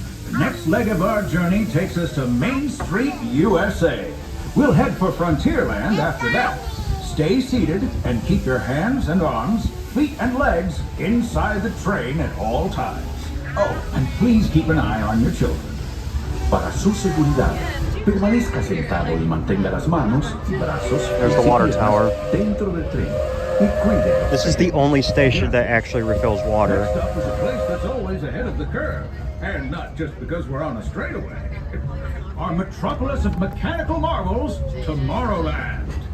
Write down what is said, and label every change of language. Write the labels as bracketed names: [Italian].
[English] The next leg of our journey takes us to Main Street, USA. We'll head for Frontierland after that. Stay seated and keep your hands and arms, feet and legs inside the train at all times. Oh, and please keep an eye on your children. [Spanish] Para su seguridad, permanezca sentado y mantenga las manos y brazos [English] There's the water tower. [Spanish] dentro del tren. Y cuide. [English] This is the only station that actually refills water. Next up is a place that's always ahead of the curve, and not just because we're on a straightaway. Our metropolis of mechanical marvels, Tomorrowland.